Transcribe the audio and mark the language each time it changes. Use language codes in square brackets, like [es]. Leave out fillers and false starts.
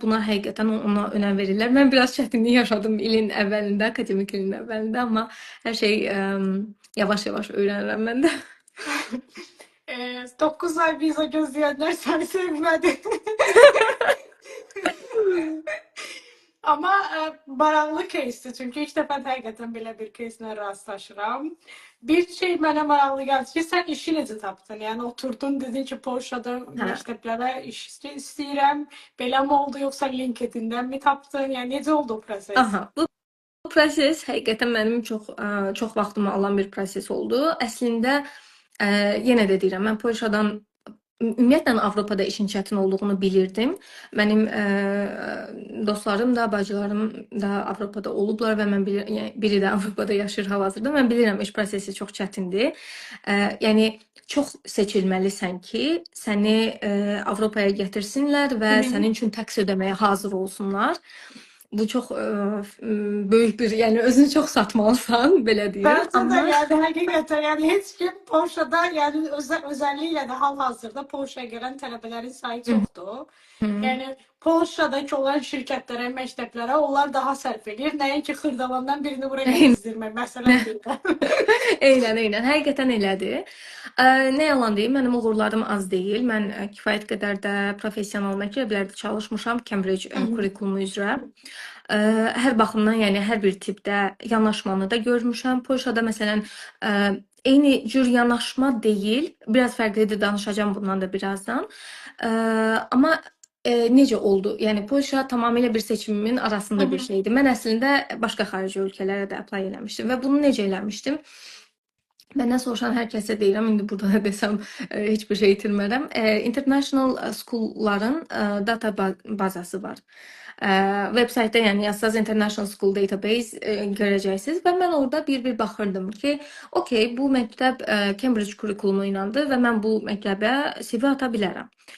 [az] Buna həqiqətən ona önəm verirlər. Mən biraz çətinlik yaşadım ilin əvvəlində, akademik ilin əvvəlində, amma hər şey yavaş-yavaş öyrənirəm mən də. [tr] 9 ay vize gözleyenler seni sevmedi. [az] Ama maraqlı case'dir. Çünki ilk dəfə həqiqətən belə bir case-lə rastlaşıram. Bir şey mənə maraqlı gəldi ki, sən işi necə tapdın? Yəni oturdun, dedin ki, Polşada məktəblərə iş istəyirəm. Belə mi oldu, yoxsa LinkedIn-dən mi tapdın? Yəni necə oldu o proses? Bu proses həqiqətən mənim çox vaxtımı alan bir proses oldu. Əslində yenə də deyirəm, mən Polşadan ümumiyyətlə Avropada işin çətin olduğunu bilirdim. Mənim dostlarım da, bacılarım da Avropada olublar və mən yəni biri də Avropada yaşayır hal-hazırda. Mən bilirəm iş prosesi çox çətindir. Yəni çox seçilməlisən ki, səni Avropaya gətirsinlər və sənin üçün təks ödəməyə hazır olsunlar. Bu çox böyük bir, yəni özünü çox satmalısan, belə deyim. [tr] Bence de yani hakikaten yani hiç kim Polşa'da yani özelliğiyle de hal-hazırda Polşa'ya gelen talebelerin sayı çoktu. Yani Polşa'daki olan şirketlere, [az] məktəblərə onlar daha sərf edir. Nəinki Xırdalandan birini buraya gezdirmək, məsələn deyirəm. Eynən, həqiqətən elədir. Nə yalan deyim, mənim uğurlarım az deyil. Mən kifayət qədər də professional məktəblərdə çalışmışam, Cambridge kurikulumu üzrə. Hər baxımdan, yəni hər bir tipdə yanaşmanı da görmüşəm. Polşada məsələn eyni cür yanaşma deyil, biraz fərqlidir, danışacağam bundan da birazdan. Amma necə oldu? Yəni Polşa tamamilə bir seçimimin arasında bir şeydi. Mən əslində başqa xarici ölkələrə də apply eləmişdim və bunu necə eləmişdim? Məndən soruşan hər kəsə deyirəm, indi burada da desəm heç bir şey itirmərəm. International school'ların data bazası var. Websaytda yəni yazsaz International School Database görəcəksiniz və mən orada bir baxırdım ki, okey, bu məktəb Cambridge kurikulumu ilandır və mən bu məktəbə CV ata bilərəm.